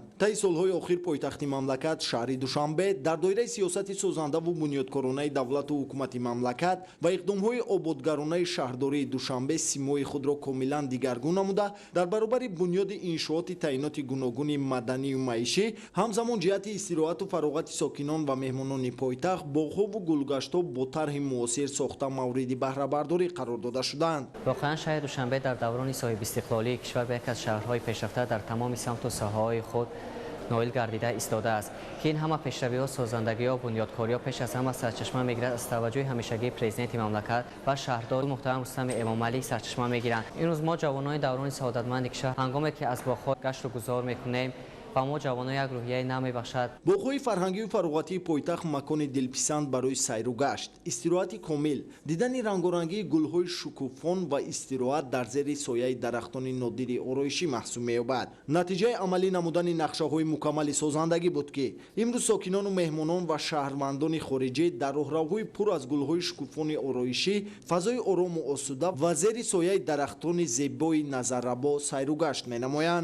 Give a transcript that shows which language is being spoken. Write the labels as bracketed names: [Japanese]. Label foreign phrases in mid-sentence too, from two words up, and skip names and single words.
[Tajik] таи солҳои охир пойтахти мамлакат шаҳри душанбе дар доираи сиёсати созандаву бунёдкоронаи давлату ҳукумати мамлакат ва иқдомҳои ободгаронаи шаҳрдории душанбе симои худро комилан дигаргун намуда дар баробари бунёди иншооти таъиноти гуногуни маданию маишӣ ҳамзамон ҷиҳати истироҳату фароғати сокинон ва меҳмонони пойтахт боғҳову гулгаштҳо бо тарҳи муосир сохта мавриди баҳрабардорӣ қарор дода шуданд. واقعا شهر دوشنبه در دوران صاحب استقلالی کشور به یک از شهرهای پیشرفته در تمام سمت و ساحه‌های خود نائل گردیده ایستاده است که این همه پیشروی‌ها، سازندگی‌ها و بنیادکاری‌ها پیش از همه سرچشمه می‌گیرد از توجه همیشگی پرزیدنت مملکت و شهردار محترم رستم امامعلی سرچشمه می‌گیرند. این روز ما جوانان دوران سعادتمند کشور هنگامی که از باغ‌ها گشت و گذار می‌کنیم و ما جوانان یک روحیه نو می‌بخشد. боғҳои фарҳангию фароғатии пойтахт макони дилписанд барои сайру гашт, истироҳати комил, дидани рангорангии гулҳои шукуфон ва истироҳат дар зери сояи дарахтони нодири ороишӣ маҳсуб меёбад. натиҷаи амалӣ намудани нақшаҳои мукаммали созандагӣ буд ки имрӯз сокинону меҳмонон ва шаҳрвандони хориҷӣ дар роҳравҳои пур аз гулҳои шукуфони ороишӣ, фазои орому осуда ва зери сояи дарахтони зебои назаррабо сайру гашт менамоянд.